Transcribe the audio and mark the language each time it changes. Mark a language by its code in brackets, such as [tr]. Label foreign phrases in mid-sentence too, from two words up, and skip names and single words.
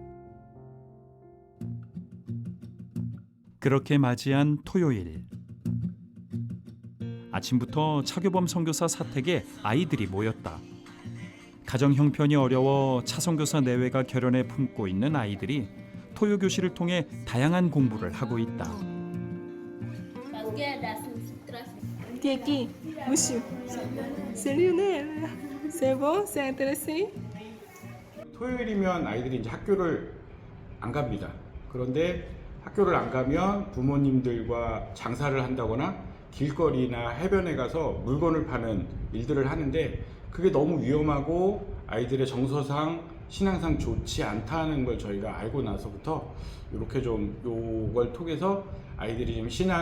[ko] 그렇게 맞이한 토요일, 아침부터 차교범 선교사 사택에 아이들이 모였다. 가정 형편이 어려워 차선교사 내외가 결연해 품고 있는 아이들이 토요 교실을 통해 다양한 공부를 하고 있다. [fr] T'es qui, monsieur? C'est Lionel. C'est bon? C'est intéressé? [ko] 토요일이면 아이들이 이제 학교를 안 갑니다. 그런데 학교를 안 가면 부모님들과 장사를 한다거나 길거리나 해변에 가서 물건을 파는 일들을 하는데 그게 너무 위험하고 아이들의 정서상 신앙상 좋지 않다는 걸 저희가 알고 나서부터 이렇게 좀 요걸 통해서 아이들이 좀